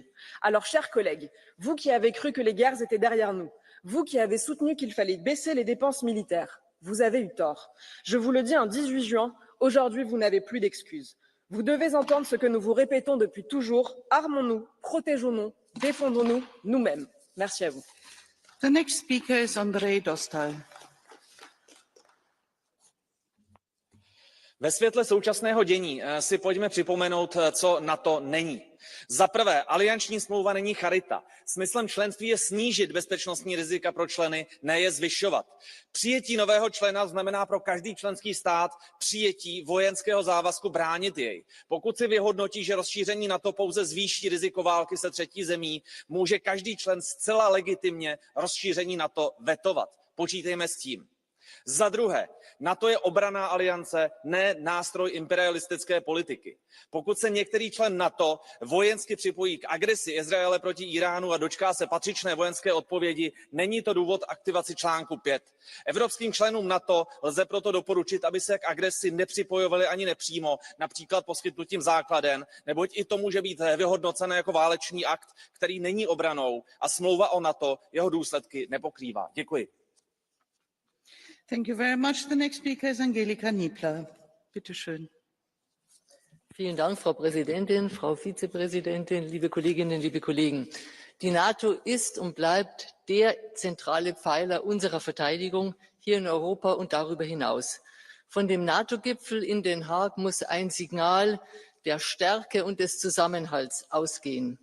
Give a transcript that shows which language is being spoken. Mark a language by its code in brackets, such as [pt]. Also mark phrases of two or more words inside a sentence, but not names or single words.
[fr] Alors, chers collègues, vous qui avez cru que les guerres étaient derrière nous, vous qui avez soutenu qu'il fallait baisser les dépenses militaires, vous avez eu tort. Je vous le dis un 18 juin, aujourd'hui, vous n'avez plus d'excuses. Vous devez entendre ce que nous vous répétons depuis toujours, armons-nous, protégeons-nous, défendons-nous nous-mêmes. Merci à vous. [en] The next speaker is Andrzej Dostal. [cs] Ve světle současného dění si pojďme připomenout, co NATO není. Za prvé, alianční smlouva není charita. Smyslem členství je snížit bezpečnostní rizika pro členy, ne je zvyšovat. Přijetí nového člena znamená pro každý členský stát přijetí vojenského závazku bránit jej. Pokud si vyhodnotí, že rozšíření NATO pouze zvýší riziko války se třetí zemí, může každý člen zcela legitimně rozšíření NATO vetovat. Počítejme s tím. Za druhé, NATO je obranná aliance, ne nástroj imperialistické politiky. Pokud se některý člen NATO vojensky připojí k agresi Izraele proti Íránu a dočká se patřičné vojenské odpovědi, není to důvod k aktivaci článku 5. Evropským členům NATO lze proto doporučit, aby se k agresi nepřipojovali ani nepřímo, například poskytnutím základen, neboť i to může být vyhodnocené jako válečný akt, který není obranou a smlouva o NATO jeho důsledky nepokrývá. Děkuji. [en] Thank you very much. The next speaker is Angelika Niebler. [de] Bitte schön. Vielen Dank, Frau Präsidentin, Frau Vizepräsidentin, liebe Kolleginnen, liebe Kollegen. Die NATO ist und bleibt der zentrale Pfeiler unserer Verteidigung hier in Europa und darüber hinaus. Von dem NATO-Gipfel in Den Haag muss ein Signal der Stärke und des Zusammenhalts ausgehen.